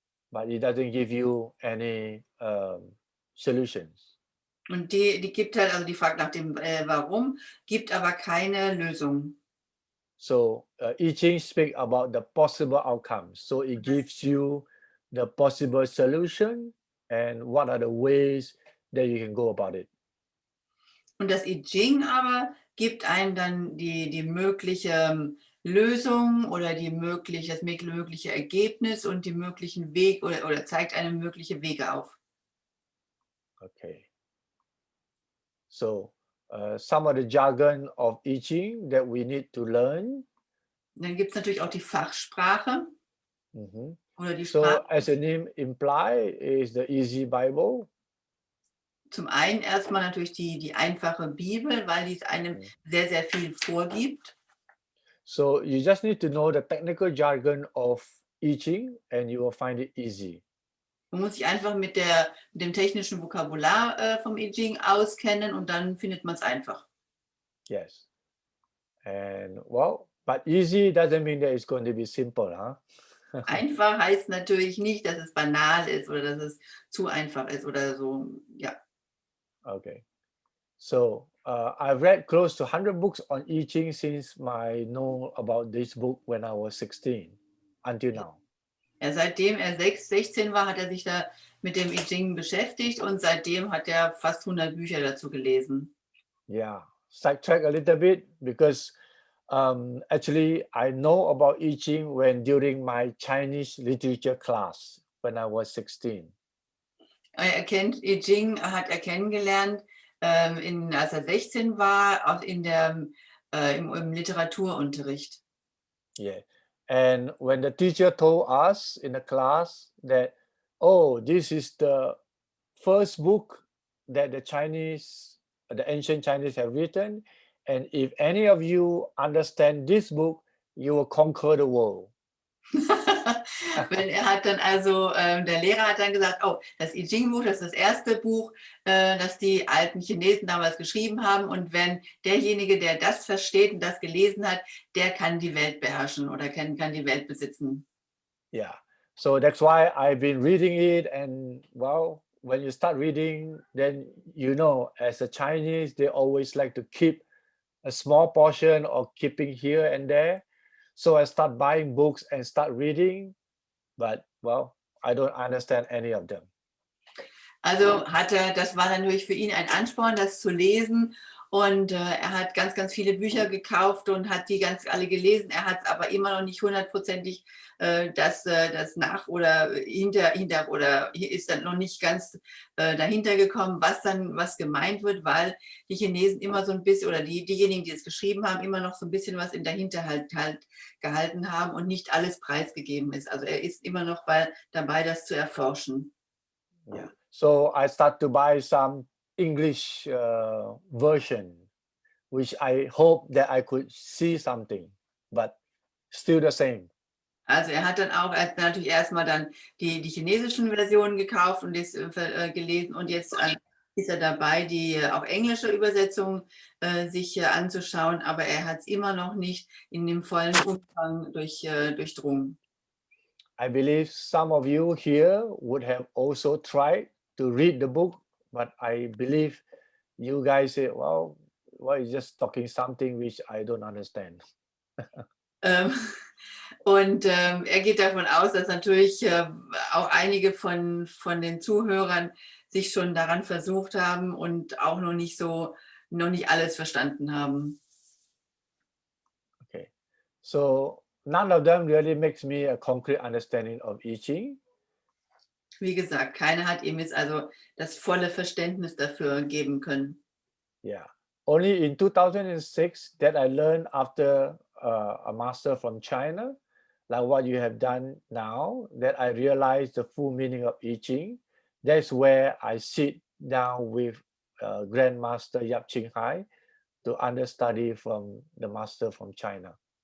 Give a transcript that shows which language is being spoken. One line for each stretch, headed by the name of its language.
English: But it doesn't give you any solutions.
German: Und die gibt halt, also die fragt nach dem Warum, gibt aber keine Lösung.
English: So I Ching speak about the possible outcomes. So it gives you the possible solution and what are the ways that you can go about it.
German: Und das I Ging aber gibt einem dann die mögliche Lösung oder das mögliche Ergebnis und die möglichen Wege oder zeigt einem mögliche Wege auf.
English: Okay. So some of the jargon of I Ching that we need to learn.
German: Dann gibt es natürlich auch die Fachsprache oder die
English: So
German: Sprache.
English: as the name imply is the easy Bible.
German: Zum einen erstmal natürlich die einfache Bibel, weil die es einem sehr, sehr viel vorgibt.
English: So you just need to know the technical jargon of I Ching and you will find it easy.
German: Man muss sich einfach mit dem technischen Vokabular vom I Ging auskennen und dann findet man es einfach.
English: Yes. And well, but easy doesn't mean that it's going to be simple, huh?
German: Einfach heißt natürlich nicht, dass es banal ist oder dass es zu einfach ist oder so, ja.
English: Okay. So I've read close to 100 books on I Ching since I know about this book when I was 16 until now.
German: Ja, seitdem er 16 war, hat er sich da mit dem I Ging beschäftigt und seitdem hat er fast 100 Bücher dazu gelesen.
English: Yeah, sidetrack a little bit because actually I know about I Ching during my Chinese literature class when I was 16.
German: Er kennt I Ging, hat er kennengelernt, als er 16 war, im Literaturunterricht.
English: Yeah, and when the teacher told us in the class that, oh, this is the first book that the ancient Chinese have written, and if any of you understand this book, you will conquer the world.
German: Er hat dann also, der Lehrer hat dann gesagt, oh, das I Ching-Buch, das ist das erste Buch, das die alten Chinesen damals geschrieben haben. Und wenn derjenige, der das versteht und das gelesen hat, der kann die Welt beherrschen oder kann die Welt besitzen.
English: Yeah, so that's why I've been reading it. And well, when you start reading, then you know, as a Chinese, they always like to keep a small portion or keeping here and there. So I start buying books and start reading, but well, I don't understand any of them.
German: Also das war dann natürlich für ihn ein Ansporn, das zu lesen. Und er hat ganz, ganz viele Bücher gekauft und hat die ganz alle gelesen. Er hat aber immer noch nicht hundertprozentig das nach oder hinter oder ist dann noch nicht ganz dahinter gekommen, was gemeint wird, weil die Chinesen immer so ein bisschen oder diejenigen, die es geschrieben haben, immer noch so ein bisschen was in der Hinterhalt gehalten haben und nicht alles preisgegeben ist. Also er ist immer noch dabei, das zu erforschen.
English: Yeah. So I start to buy some English version, which I hope that I could see something, but still the same.
German: Also er hat dann auch natürlich erstmal dann die chinesischen Versionen gekauft und das gelesen und jetzt ist er dabei, die auch englische Übersetzung sich anzuschauen, aber er hat es immer noch nicht in dem vollen Umfang durchdrungen.
English: I believe some of you here would have also tried to read the book, but I believe you guys say, well, he's just talking something which I don't understand.
German: Und er geht davon aus, dass natürlich auch einige von den Zuhörern sich schon daran versucht haben und auch noch nicht alles verstanden haben.
English: Okay, so none of them really makes me a concrete understanding of I Ching.
German: Wie gesagt, keiner hat ihm jetzt also das volle Verständnis dafür geben können.
English: Yeah, only in 2006 that I learned after a master from China, like what you have done now, that I realized the full meaning of I Ching. That's where I sit down with Grandmaster Yap Ching Hai to understudy from the master from China.